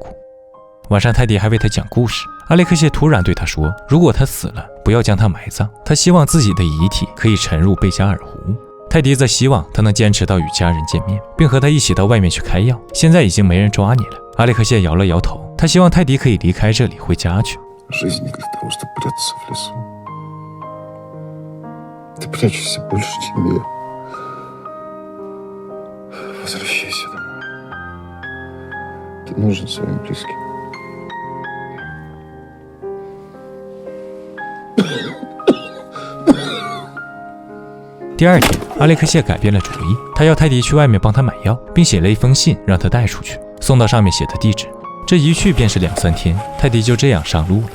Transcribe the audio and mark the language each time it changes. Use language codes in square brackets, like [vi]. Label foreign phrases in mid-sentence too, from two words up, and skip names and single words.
[zh] 晚上泰迪还为他讲故事。阿列克谢突然对他说，如果他死了，不要将他埋葬，他希望自己的遗体可以沉入贝加尔湖。泰迪则希望他能坚持到与家人见面，并和他一起到外面去开药。现在已经没人抓你了。阿列克谢摇了摇头，他希望泰迪可以离开这里，回家去。 [ru] Жизнь не для того, чтобы прятаться в лесу. Ты прячешься больше, чем я. Возвращайся домой. Ты нужен своим близким. [zh] 第二天，阿列克谢改变了主意，他要泰迪去外面帮他买药，并写了一封信让他带出去，送到上面写的地址。这一去便是2-3天，泰迪就这样上路了。